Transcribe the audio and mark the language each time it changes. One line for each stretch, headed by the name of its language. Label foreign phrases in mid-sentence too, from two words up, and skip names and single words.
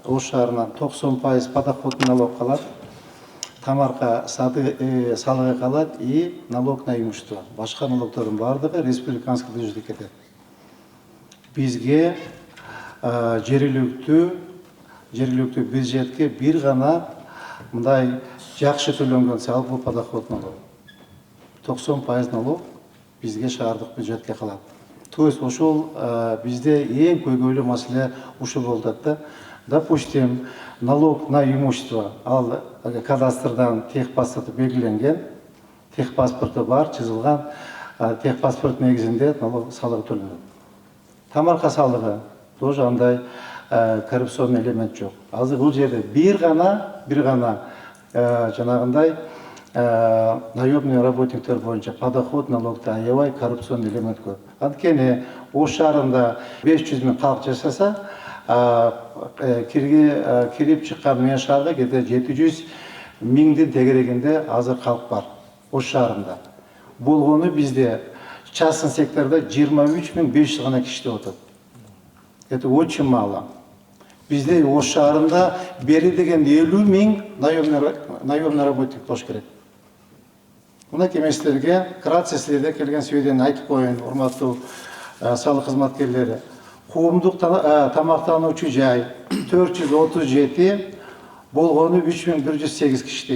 Kyrgyz: Ош шаарынан 90%
Russian: подоходный налог
Kyrgyz: калат, тамарка салыгы калат и
Russian: налог на имущество.
Kyrgyz: Башка налогтордун баардыгы республиканский бюджетке кетет. Бизге жергиликтүү бюджетке бир гана мындай жакшы төлөнгөн салык бул
Russian: подоходный налог.
Kyrgyz: 90% налог бизге шаардык бюджетке калат.
Russian: То есть
Kyrgyz: ошол бизде эң көйгөйлүү маселе ушул болуп атат да.
Russian: Допустим, налог на имущество,
Kyrgyz: ал кадастрдан техпаспорты белгиленген, техпаспорты бар, чызылган, техпаспорт негизинде налог салыгы төлөнөт. Тамарка салыгы тоже андай
Russian: коррупционный элемент
Kyrgyz: жок. Азыр бул жерде бир гана жанагындай
Russian: наемный работниктер
Kyrgyz: боюнча подоход налогто аябай
Russian: коррупционный элемент
Kyrgyz: көп. Анткени Ош шаарында 500 000 калк жашаса, кирип чыккан мен шаарда кете 700 000дин тегерегинде азыр калк бар Ош шаарында. Болгону бизде
Russian: частный секторда
Kyrgyz: 23 500 гана киши иштеп атат.
Russian: Это очень мало.
Kyrgyz: Бизде Ош шаарында бери деген 50 000
Russian: наемный работник
Kyrgyz: болуш керек. Мына кеместерге кратце силерде келген сөйден айтып коеюн, урматтуу салык кызматкерлери. Коомдук тамактануучу жай 437 болгону 3108 киши иштейт.